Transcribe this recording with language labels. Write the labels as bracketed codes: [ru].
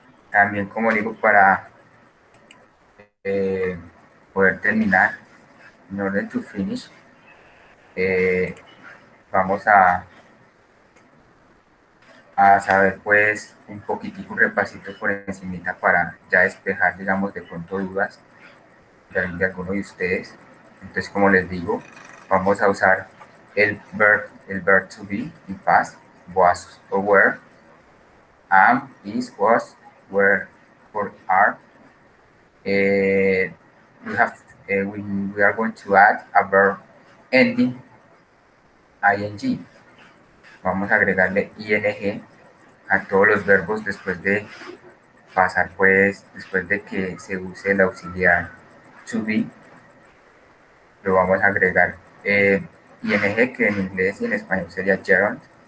[es] También, como digo, para poder terminar, [en] in order to finish, [es] vamos a saber pues un poquitico, un repasito por encimita para ya despejar, digamos, de pronto dudas de alguno de ustedes. Entonces, como les digo, vamos a usar el verb to be in past, [en] was or were, am, is, was, were, or are. We are going to add a verb ending ing. [es] Vamos a agregarle ing a todos los verbos después de pasar, pues, después de que se use el auxiliar to be, lo vamos a agregar ing, que en inglés y en español sería gerund,